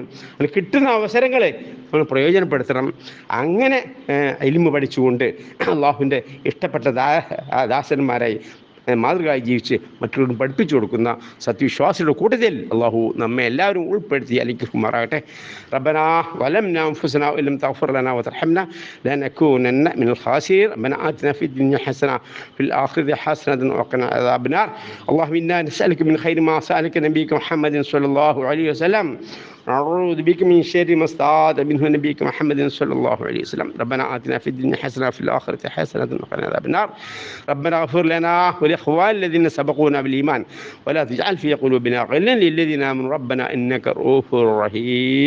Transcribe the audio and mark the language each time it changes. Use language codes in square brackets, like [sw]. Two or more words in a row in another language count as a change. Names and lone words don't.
[ml] അതിന് കിട്ടുന്ന അവസരങ്ങളെ നമ്മൾ പ്രയോജനപ്പെടുത്തണം. അങ്ങനെ ഇൽമു പഠിച്ചുകൊണ്ട് അള്ളാഹുവിൻ്റെ ഇഷ്ടപ്പെട്ട ദാസന്മാരായി മാതൃകയായി ജീവിച്ച് മറ്റുള്ളവരും പഠിപ്പിച്ചു കൊടുക്കുന്ന സത്യവിശ്വാസികളുടെ കൂട്ടത്തിൽ അള്ളാഹു നമ്മെ എല്ലാവരും ഉൾപ്പെടുത്തി അനുഗ്രഹിക്കുമാറാകട്ടെ. [ar] ربنا ظلمنا أنفسنا ولم تغفر لنا وترحمنا لنكونن من الخاسرين. ربنا آتنا في الدنيا حسنة في الآخرة حسنة وقنا عذاب النار. اللهم إنا نسألك من خير ما سألك نبيك محمد صلى الله عليه وسلم. نعوذ بك من شر ما استعاذ منه نبيك محمد صلى الله عليه وسلم. ربنا آتنا في الدنيا حسنة وفي الآخرة حسنة وقنا عذاب النار. ربنا اغفر لنا ولإخوان الذين سبقونا بالإيمان ولا تجعل في قلوبنا غلا للذين آمنوا ربنا إنك رؤوف رحيم.